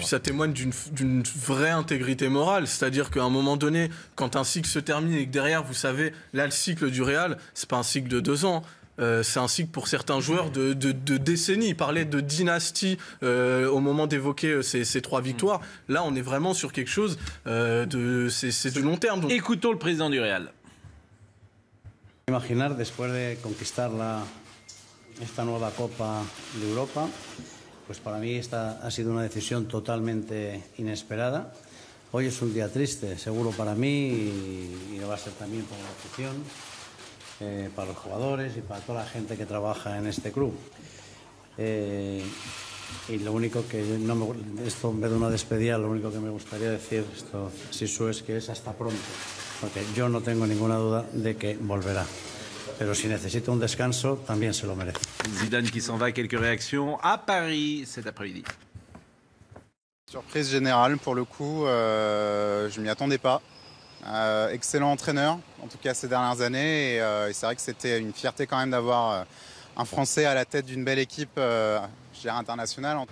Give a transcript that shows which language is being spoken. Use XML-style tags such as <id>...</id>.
<fr>Puis ça témoigne d'une vraie intégrité morale. C'est-à-dire qu'à un moment donné, quand un cycle se termine et que derrière, vous savez, là, le cycle du Real, c'est pas un cycle de 2 ans. C'est un cycle pour certains joueurs de décennies. Il parlait de dynastie au moment d'évoquer ces 3 victoires. Là, on est vraiment sur quelque chose c'est du long terme. Donc... Écoutons le président du Real.</fr> <es>Imaginar, después de conquistar esta nueva Copa de Europa, pues para mí esta ha sido una decisión totalmente inesperada. Hoy es un día triste, seguro para mí y lo va a ser también para la afición, para los jugadores y para toda la gente que trabaja en este club. Y lo único que esto en vez de una despedida, lo único que me gustaría decir, esto Sisu, es que es hasta pronto. Porque yo no tengo ninguna duda de que volverá. Pero si necesita un descanso, también se lo merece.</es> <fr>Zidane qui s'en va, quelques réactions à Paris cet après-midi. Surprise générale pour le coup, je m'y attendais pas. Excellent entraîneur, en tout cas ces dernières années. Et c'est vrai que c'était une fierté quand même d'avoir un Français à la tête d'une belle équipe internationale.</fr>